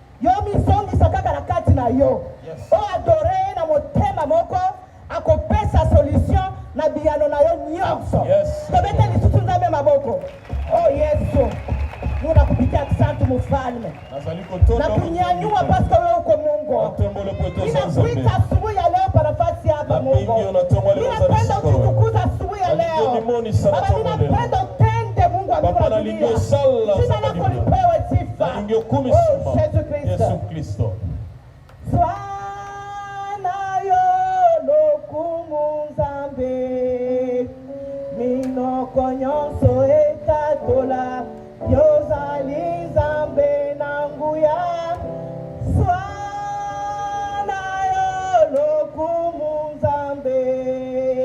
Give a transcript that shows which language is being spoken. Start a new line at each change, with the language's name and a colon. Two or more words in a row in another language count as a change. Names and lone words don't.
Lingala: yo o adore na motema moko akopesa biyano na yo nyonso. Tobete lisusu nzambe maboko. Oh Yesu.
Swahili: Nuna kupitia asante mfalme. Na kunyanyua paske wewe uko Mungu. Ninakuita asubuhi ya leo kwa nafasi hapa Mungu. Ninapenda utukuza asubuhi ya leo. Baba ninapenda utende Mungu wa dunia. Jina lako lipewe sifa. Oh Yesu Kristo.
Lingala: Swana yo lokumu Nzambe. Minoko nyonso ekatola. Yozali Nzambe nanguya. Swana yo lokumu Nzambe.